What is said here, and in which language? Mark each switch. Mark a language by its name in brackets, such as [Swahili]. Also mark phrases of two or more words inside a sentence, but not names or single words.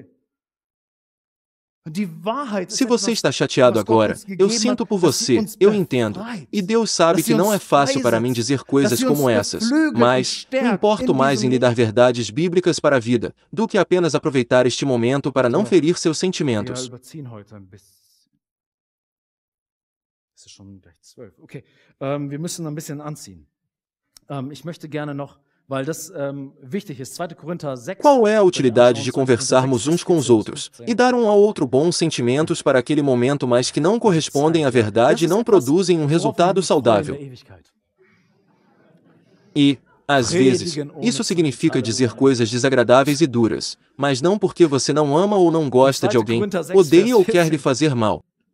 [Portuguese] Se você está chateado agora, eu sinto por você, eu entendo. E Deus sabe que não é fácil para mim dizer coisas como essas, mas me importo mais em lhe dar verdades bíblicas para a vida, do que apenas aproveitar este momento para não ferir seus sentimentos. [German] Wir müssen ein bisschen anziehen. Ich möchte gerne noch, weil das wichtig ist, 2. Korinther 6. [Portuguese] Qual é a utilidade de conversarmos uns com os outros e dar um ao outro bons sentimentos para aquele momento, mas que não correspondem à verdade e não produzem um resultado saudável? E, às vezes, isso significa dizer coisas desagradáveis e duras, mas não porque você não ama ou não gosta de alguém, odeia ou quer lhe fazer mal.